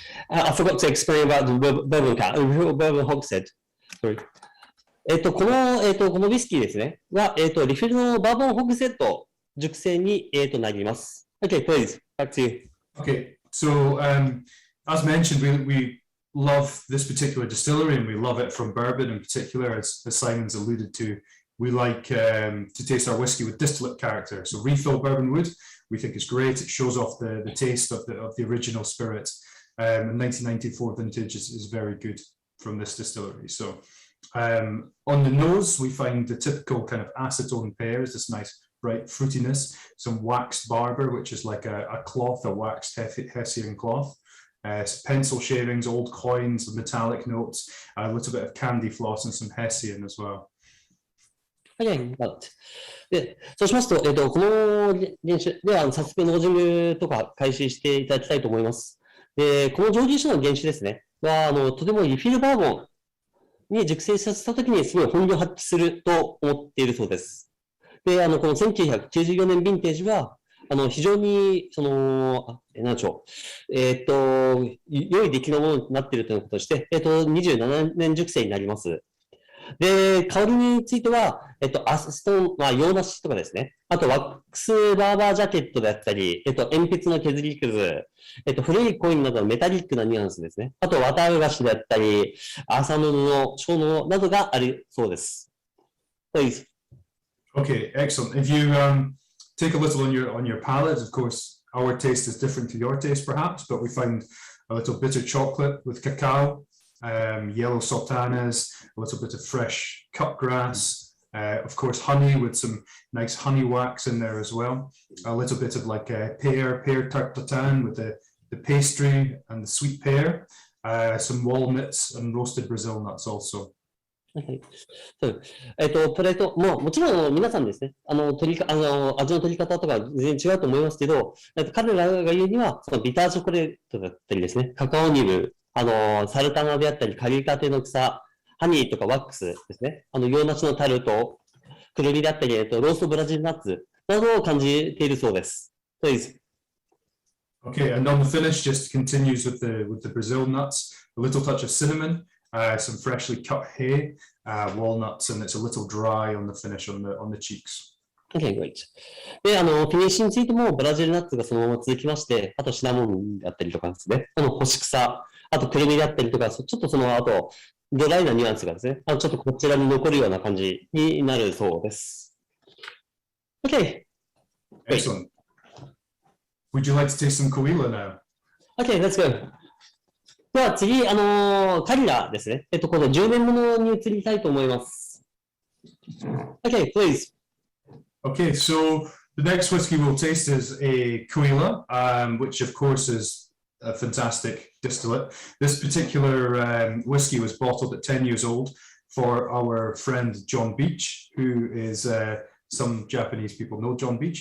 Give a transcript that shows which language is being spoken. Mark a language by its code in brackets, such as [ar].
[en] I forgot to explain about the bourbon hogshead. Sorry. [ja] このウイスキーですね。は、リフィルのバーボンホグセット熟成に、なります。 [en] Okay, please. Back to you. Okay, so as mentioned, we love this particular distillery and we love it from bourbon in particular, as Simon's alluded to. We like to taste our whiskey with distillate character. So refill bourbon wood, we think is great. It shows off the taste of the original spirit. 1994 vintage is very good from this distillery. So on the nose, we find the typical kind of acetone pear is this nice bright fruitiness, some waxed barber, which is like a cloth, a waxed Hessian cloth, pencil shavings, old coins, metallic notes, a little bit of candy floss and some Hessian as well. Okay, but [ja] で、そうしますと、この練習では早速ノージングとか開始していただきたいと思います。で、この蒸留酒の原酒ですね、は、とてもリフィルバーボンに熟成させたときにすごい本領発揮すると思っているそうです。で、この1994年ヴィンテージは、非常に、なんでしょう、良い出来のものになっているということとして、27年熟成になります。で、香りについては、アストン、洋梨とかですね。あと、ワックスバーバージャケットであったり、鉛筆の削りくず、古いコインなどのメタリックなニュアンスですね。あと、綿菓子であったり、麻布の小布などがあるそうです。 [en] Please. Okay, excellent. If you take a little on your palate, of course, our taste is different to your taste, perhaps, but we find a little bitter chocolate with cacao. Yellow sultanas, a little bit of fresh cut grass, of course honey with some nice honey wax in there as well, a little bit of like pear tart tatin with the pastry and the sweet pear, some walnuts and roasted Brazil nuts also. [ja] プレート、もちろん皆さんですね、味の取り方とか全然違うと思いますけど、彼らが言うには、そのビターチョコレートだったりですね、カカオニブ、サルタナであったり、刈りたての草、ハニーとかワックスですね。洋梨のタルト、くるみだったり、ローストブラジルナッツなどを感じているそうです。 [en] Please. Okay, and on the finish, just continues with the Brazil nuts, a little touch of cinnamon, some freshly cut hay, walnuts, and it's a little dry on the finish on the cheeks. Okay, great. [ja] で、フィニッシュについてもブラジルナッツがそのまま続きまして、あとシナモンだったりとかですね。干し草。あと、くるみだったりとか、ちょっとあと、ドライなニュアンスがですね、ちょっとこちらに残るような感じになるそうです。 [en] Okay. Excellent. Would you like to taste some Coila now? Okay, let's go. [ja] では次、カリラですね。この10年ものに移りたいと思います。 [en] Okay, please. Okay, so the next whiskey we'll taste is a Coila, which of course is a fantastic distillate. This particular whiskey was bottled at 10 years old for our friend John Beach, who is some Japanese people know John Beach.